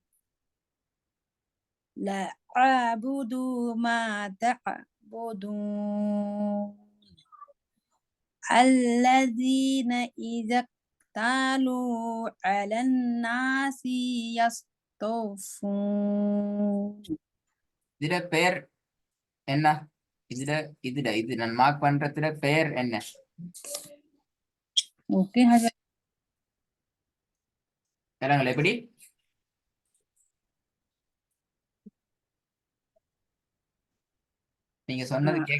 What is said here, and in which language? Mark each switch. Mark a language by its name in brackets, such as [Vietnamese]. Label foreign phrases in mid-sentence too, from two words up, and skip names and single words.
[Arabic] لا أعبد ما تعبدون. الذين إذا اكتالوا على الناس يستوفون. [Tamil] இதுல பெயர் என்ன இது நான் மார்க் பண்றதுல பெயர் என்ன? ஓகே ஹஜரத். எப்படி நீங்க சொன்னது கேட்க.